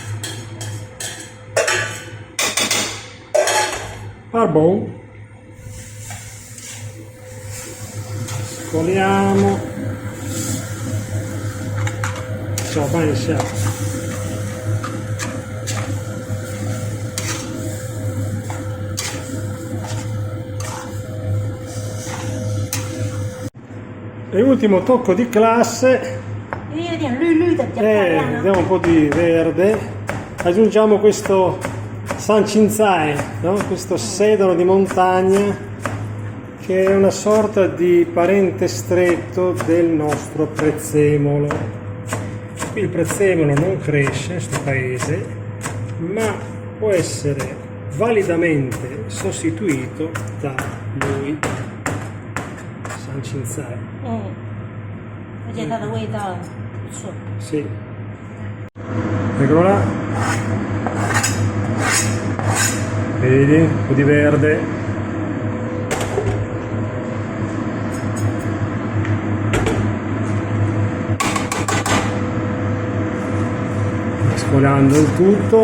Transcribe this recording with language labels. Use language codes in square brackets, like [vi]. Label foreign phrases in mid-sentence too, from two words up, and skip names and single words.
[it] Barbon, scoliamo, ciao, vai, ciao. E ultimo tocco di classe, [zh] 因为有点绿绿的，比较漂亮啊。 [it] diamo un po' di verde, aggiungiamo questo San Cinzai, no? Questo sedano di montagna che è una sorta di parente stretto del nostro prezzemolo. Qui il prezzemolo non cresce in questo paese, ma può essere validamente sostituito da lui, San Cinzai. [zh] 而且它的味道不错。 [it] Sì. Eccolo là. Vedi? Un po' di verde. Mescolando il tutto.